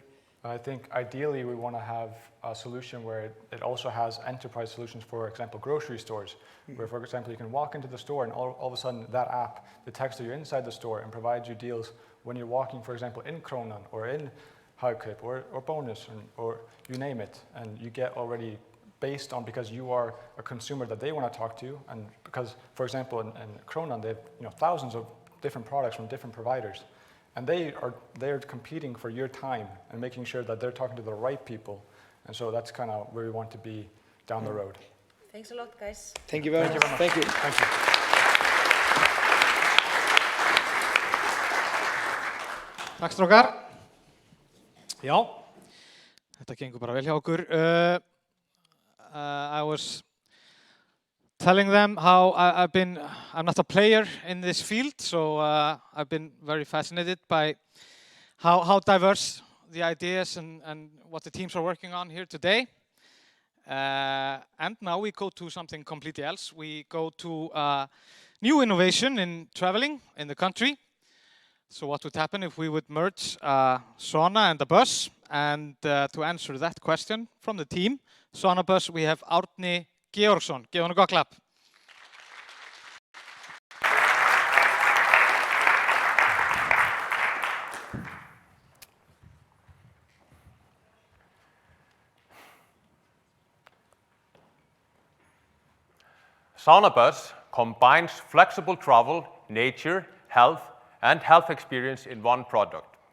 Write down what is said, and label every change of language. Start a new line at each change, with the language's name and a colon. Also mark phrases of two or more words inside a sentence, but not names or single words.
English: I think ideally we want to have a solution where it also has enterprise solutions, for example, grocery stores, where, for example, you can walk into the store and all of a sudden that app detects that you're inside the store and provides you deals when you're walking, for example, in Krónan or in Hagkaup or Bonus or you name it, and you get already based on, because you are a consumer that they want to talk to, and because, for example, in Krónan they have thousands of different products from different providers. And they're competing for your time and making sure that they're talking to the right people. And so that's kind of where we want to be down the road. Thanks a lot, guys. Thank you very much. Thank you. Thank you.
Icelandic: Takk strókar. Já, þetta gengur bara vel hjá okkur.
English: I was telling them how I'm not a player in this field, so I've been very fascinated by how diverse the ideas and what the teams are working on here today. And now we go to something completely else. We go to new innovation in traveling in the country. So what would happen if we would merge sauna and a bus? And to answer that question from the team, sauna bus, we have Árni Georgsson. Give him a
Icelandic: gott klapp.
English: Sauna Bus combines flexible travel, nature, health, and health experience in one product.